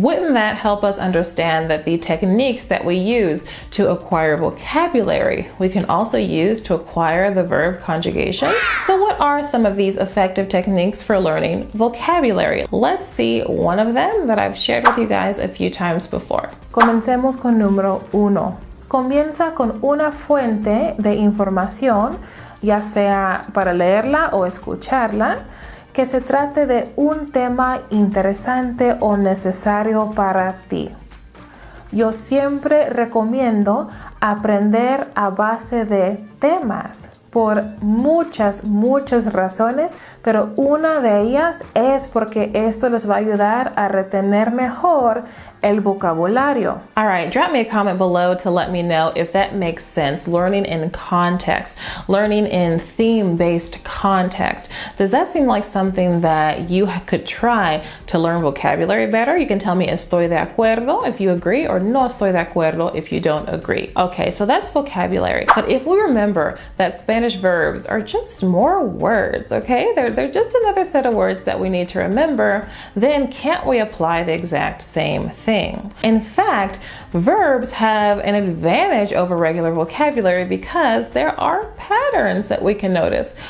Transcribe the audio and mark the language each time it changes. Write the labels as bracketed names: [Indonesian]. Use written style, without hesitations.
[English] Wouldn't that help us understand that the techniques that we use to acquire vocabulary, we can also use to acquire the verb conjugation? So what are some of these effective techniques for learning vocabulary? Let's see one of them that I've shared with you guys a few times before. [Spanish] Comencemos con número 1. Comienza con una fuente de información, ya sea para leerla o escucharla, que se trate de un tema interesante o necesario para ti. Yo siempre recomiendo aprender a base de temas por muchas razones, pero una de ellas es porque esto les va a ayudar a retener mejor el vocabulario. [English] All right, drop me a comment below to let me know if that makes sense. Learning in context, learning in theme-based context. Does that seem like something that you could try to learn vocabulary better? You can tell me estoy de acuerdo if you agree, or no estoy de acuerdo if you don't agree. Okay, so that's vocabulary. But if we remember that Spanish verbs are just more words, okay? They're just another set of words that we need to remember, then can't we apply the exact same thing? In fact, verbs have an advantage over regular vocabulary because there are patterns that we can notice.